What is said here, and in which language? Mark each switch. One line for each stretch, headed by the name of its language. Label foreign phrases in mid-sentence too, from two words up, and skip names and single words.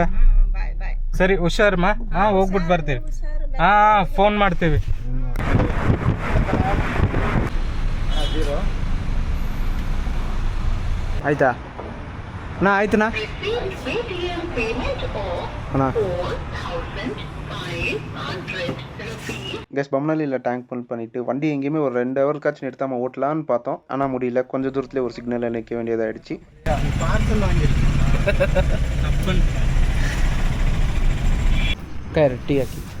Kannada: ಸರಿ ಹುಷಾರಮ್ಮ. ಹಾಂ ಹೋಗ್ಬಿಟ್ಟು ಬರ್ತೀವಿ. ಹಾಂ ಫೋನ್ ಮಾಡ್ತೀವಿ. ಆಯ್ತಾ ಅಣ್ಣ? ಆಯ್ತಣ್ಣ ಅಣ್ಣ.
Tamil: கேஸ் பம்னாலியில்
English: tank full
Tamil: பண்ணிவிட்டு வண்டி எங்கேயுமே ஒரு 2 ஹவருக்காச்சும் நிறுத்தாமல் ஓட்டலான்னு பார்த்தோம். ஆனால் முடியல. கொஞ்சம் தூரத்துலேயே ஒரு சிக்னலில் நிற்க வேண்டியதாகிடுச்சு. டீ ஆக்கி.